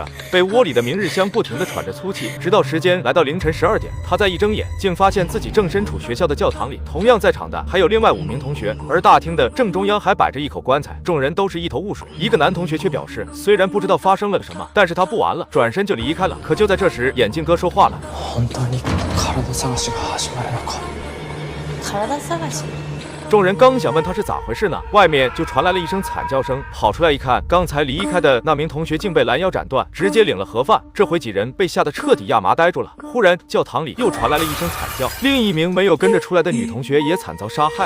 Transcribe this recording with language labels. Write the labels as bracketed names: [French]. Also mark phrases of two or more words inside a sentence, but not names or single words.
[Chinese] 被窝里的明日香不停的喘着粗气，直到时间来到凌晨12点，他再一睁眼，竟发现自己正身处学校的教堂里，同样在场的还有另外5名同学，而大厅的正中央还摆着一口棺材，众人都是一头雾水。一个男同学却表示，虽然不知道发生了什么，但是他不玩了，转身就离开了。可就在这时，眼镜哥说话了： [Japanese] 本当に体探しが始まるのか。体探し。 [Chinese] 众人刚想问他是咋回事呢，外面就传来了一声惨叫声。跑出来一看，刚才离开的那名同学竟被拦腰斩断，直接领了盒饭。这回几人被吓得彻底亚麻呆住了。忽然教堂里又传来了一声惨叫，另一名没有跟着出来的女同学也惨遭杀害了。